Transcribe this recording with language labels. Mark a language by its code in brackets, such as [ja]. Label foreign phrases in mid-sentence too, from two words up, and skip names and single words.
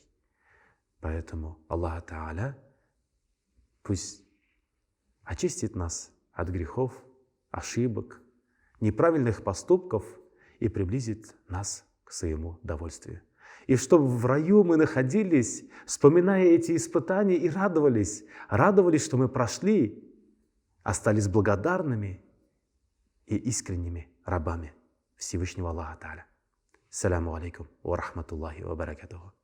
[ru] Поэтому Аллах Та'аля пусть очистит нас от грехов, ошибок, неправильных поступков и приблизит нас к своему довольствию. И чтобы в раю мы находились, вспоминая эти испытания, и радовались, что мы прошли, остались благодарными и искренними рабами Всевышнего Аллаха Та'аля. [ar] السلام عليكم ورحمة الله وبركاته.